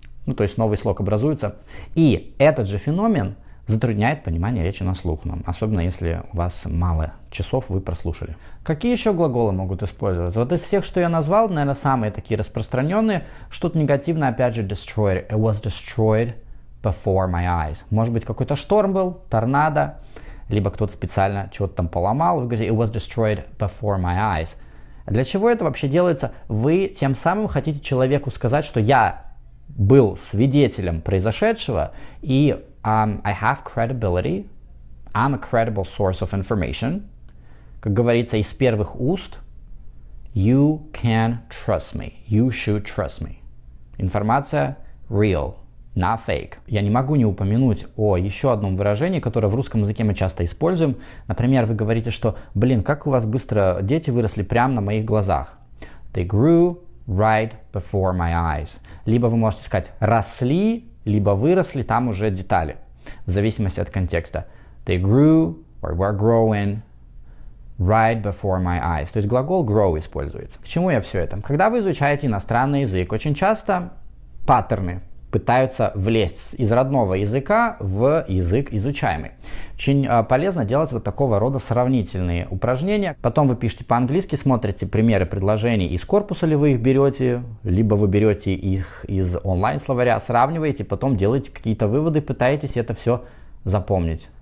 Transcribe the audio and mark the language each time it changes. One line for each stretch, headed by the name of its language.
Russian: Ну, то есть новый слог образуется. И этот же феномен затрудняет понимание речи на слух нам, особенно если у вас мало часов вы прослушали. Какие еще глаголы могут использоваться? Вот из всех, что я назвал, наверное, самые такие распространенные. Что-то негативное, опять же, destroyed.
English: It was destroyed before my eyes.
Russian: Может быть, какой-то шторм был, торнадо, либо кто-то специально чего-то там поломал. Вы говорите,
English: it was destroyed before my eyes.
Russian: Для чего это вообще делается? Вы тем самым хотите человеку сказать, что я был свидетелем произошедшего, и
English: I have credibility, I'm a credible source of information.
Russian: Как говорится, из первых уст,
English: you can trust me, you should trust me.
Russian: Информация
English: real, not fake.
Russian: Я не могу не упомянуть о еще одном выражении, которое в русском языке мы часто используем. Например, вы говорите, что, как у вас быстро дети выросли прямо на моих глазах.
English: They grew right before my eyes.
Russian: Либо вы можете сказать росли, либо выросли, там уже детали, в зависимости от контекста.
English: They grew or were growing right before my eyes.
Russian: То есть глагол grow используется. К чему я все это? Когда вы изучаете иностранный язык, очень часто паттерны пытаются влезть из родного языка в язык изучаемый. Очень полезно делать вот такого рода сравнительные упражнения. Потом вы пишете по-английски, смотрите примеры предложений из корпуса, ли вы их берете, либо вы берете их из онлайн-словаря, сравниваете, потом делаете какие-то выводы, пытаетесь это все запомнить.